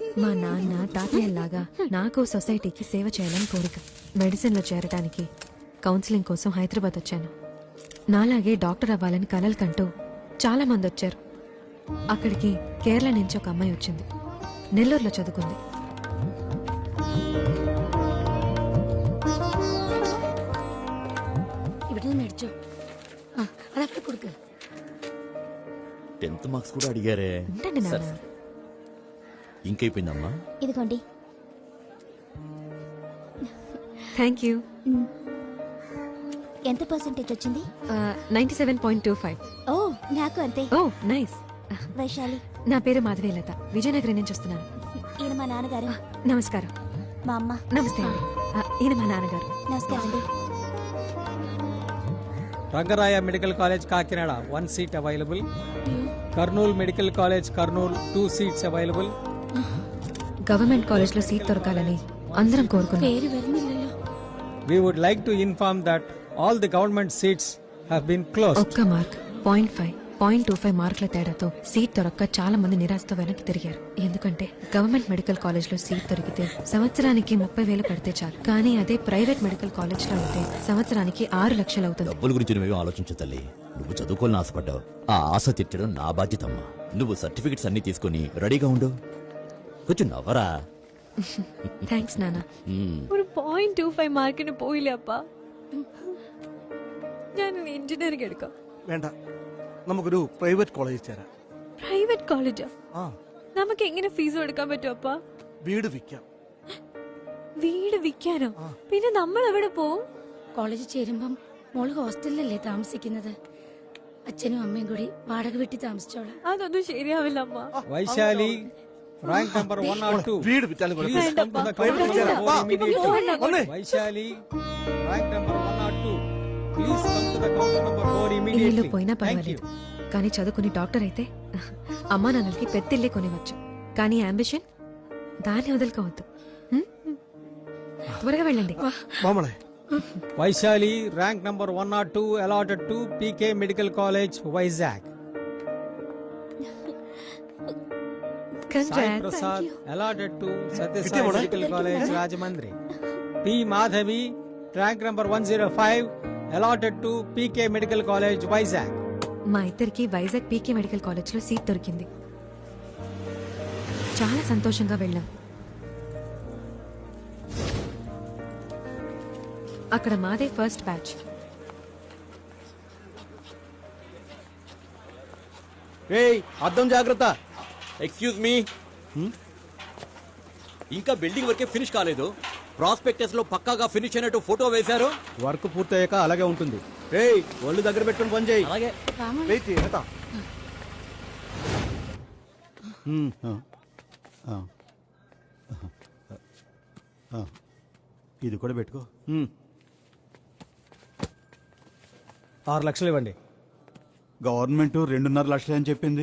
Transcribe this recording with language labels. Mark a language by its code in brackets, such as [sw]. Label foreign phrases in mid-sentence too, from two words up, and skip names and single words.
[te] మా నాన్న తాతయ్యలాగా నాకు సొసైటీకి సేవ చేయాలని కోరిక. మెడిసిన్ లో చేరడానికి కౌన్సిలింగ్ కోసం హైదరాబాద్ వచ్చాను. నాలాగే డాక్టర్ అవ్వాలని కలలు కంటూ చాలా మంది వచ్చారు. అక్కడికి కేరళ నుంచి ఒక అమ్మాయి వచ్చింది. నెల్లూరులో చదువుకుంది. [ml] ഇവിടെ മേടിച്ചോ അതവിടെ കൊടുക്ക് [te] 10th మార్క్స్ కూడా అడిగారే. ఉండండి నాన్న. ఇంకైపోయిందమ్మా. ఇదిగోండి. [en] thank you. [te] ఎంత పర్సెంటేజ్ వచ్చింది? 97.25. ఓ నాకు అంతే. [en] oh nice. [te] వైశాలి, నా పేరు మాధవీలత. విజయనగరం నుంచి వస్తున్నాను. ఈయన మా నాన్నగారు. నమస్కారం. మా అమ్మ. నమస్తే అండి. ఈయన మా నాన్నగారు. నమస్కారం అండి. రంగరాయ మెడికల్ కాలేజ్ కాకినాడ 1 [en] seat available. [te] కర్నూలు మెడికల్ కాలేజ్ కర్నూలు 2 [en] seats available. government college [te] లో సీట్ దొరకాలని అందరం కోరుకున్నాం. [en] We would like to inform that all the government seats have been closed. [te] ఒక్క మార్క్ 0.5, 0.25 మార్కుల తేడాతో సీట్ దొరక్క చాలా మంది నిరాశతో వెనక్కి తిరిగారు. ఎందుకంటే [en] government medical college [te] లో సీట్ దొరికితే సంవత్సరానికి 30,000 కడితే చాలు. కానీ అదే [en] private medical college [te] లో అయితే సంవత్సరానికి 6 లక్షలు అవుతుంది. డబ్బుల గురించి నువ్వేం ఆలోచించు తల్లి. నువ్వు చదువుకోవాలని ఆశపడ్డావు. ఆ ఆశ తీర్చడం నా బాధ్యతమ్మా. నువ్వు సర్టిఫికెట్స్ అన్ని తీసుకుని రెడీగా ఉండు. కొంచెం నవ్వరా. [ml] താങ്ക്സ് നാന. ഒരു 0.25 മാർക്കിന് പോയില്ലേ അപ്പ? ഞാൻ എഞ്ചിനീയറിംഗ് എടുക്കാം. വേണ്ട, നമുക്കൊരു പ്രൈവറ്റ് കോളേജിൽ ചേരാം. പ്രൈവറ്റ് കോളേജാ? നമുക്ക് എങ്ങനെ ഫീസ് കൊടുക്കാൻ പറ്റും അപ്പ? വീട് വിൽക്കാം. വീട് വിൽക്കാനോ? പിന്നെ നമ്മൾ എവിടെ പോവും? കോളേജിൽ ചേരുമ്പം മോള് ഹോസ്റ്റലിലല്ലേ താമസിക്കുന്നത്. അച്ഛനും അമ്മയും കൂടി വാടക വീട്ടിൽ താമസിച്ചോളാം. അതൊന്നും ശരിയാവില്ല അമ്മ. [te] వైశాలి [en] rank number 1 or 2. [ml] വീട് വിറ്റാലും കുഴപ്പമില്ല. [en] Please come to the counter number 4 immediately. [ml] വന്നേ. [te] వైశాలి [en] rank number 1 or 2. Please come to the counter number 4 [te] ఇల్లు [en] immediately. [te] పోయినా [en] Thank [te] పర్వాలేదు. [en] you. [te] కానీ చదువుకుని డాక్టర్ అయితే అమ్మా నాన్నలకి పెద్దిల్లే కొనివచ్చు. కానీ అంబిషన్ దాన్ని వదులుకోవద్దు. త్వరగా వెళ్ళండి. [ml] മാമളെ, [te] వైశాలి [en] rank number 1 or 2 allotted to [te] PK మెడికల్ కాలేజ్ వైజాగ్. సాయి Congrats. [en] ప్రసాద్ allotted to [ml] കിട്ടിയ [te] సత్యసాయి [ml] മോളെ? [te] మెడికల్ కాలేజ్ రాజమండ్రి. పి మాధవి [en] rank number 105 allotted to [te] PK మెడికల్ కాలేజ్ వైజాగ్. మా ఇద్దరికి వైజాగ్ పీకే మెడికల్ కాలేజ్ లో సీట్ దొరికింది. చాలా సంతోషంగా వెళ్ళాం. అక్కడ మాదే [en] first batch. [te] రేయ్, అద్దం జాగ్రత్త. [en] excuse me. ఇంకా building work finish కాలేదు. [te] ప్రాస్పెక్టస్ లో పక్కాగా ఫినిష్ అయినట్టు ఫోటో వేశారు. వర్క్ పూర్తయ్యాక అలాగే ఉంటుంది. రేయ్, ఒళ్ళు దగ్గర పెట్టుకుని పని చేయి. అలాగే. [ml] വെയിറ്റ് ചെയ്യ് കേട്ടോ. [te] ఇది కూడా పెట్టుకో. 6 లక్షలు ఇవ్వండి. గవర్నమెంట్ 2.5 లక్షలు అని చెప్పింది.